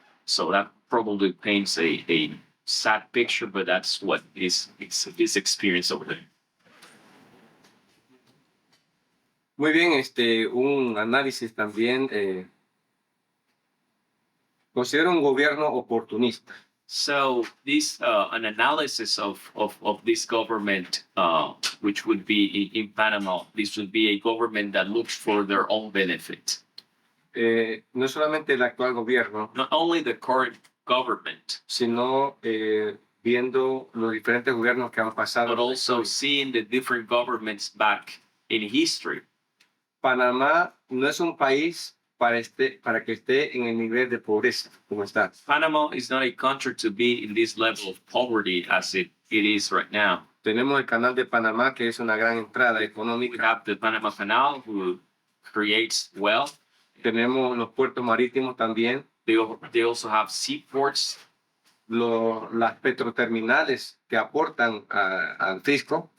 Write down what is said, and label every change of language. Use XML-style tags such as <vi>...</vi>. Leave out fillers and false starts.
<en>So that probably paints a sad picture, but that's what is his experience over there.</en> <es>Muy bien, un análisis también. Considero un gobierno oportunista.</es> <en>So this an analysis of this government, which would be in Panama, this would be a government that looks for their own benefit.</en> <es>No solamente el actual gobierno,</es> <en>Not only the current government,</en> <es>sino viendo los diferentes gobiernos que han pasado.</es> <en>but also seeing the different governments back in history.</en> <es>Panamá no es un país para que esté en el nivel de pobreza como está.</es> <en>Panama is not a country to be in this level of poverty as it is right now.</en> <es>Tenemos el canal de Panamá, que es una gran entrada</es> <en>We</en> <es>económica.</es> <en>have the Panama Canal, who creates wealth.</en> <es>Tenemos los puertos marítimos también,</es> <en>They also have seaports,</en> <es>las petroterminales que aportan al fisco,</es>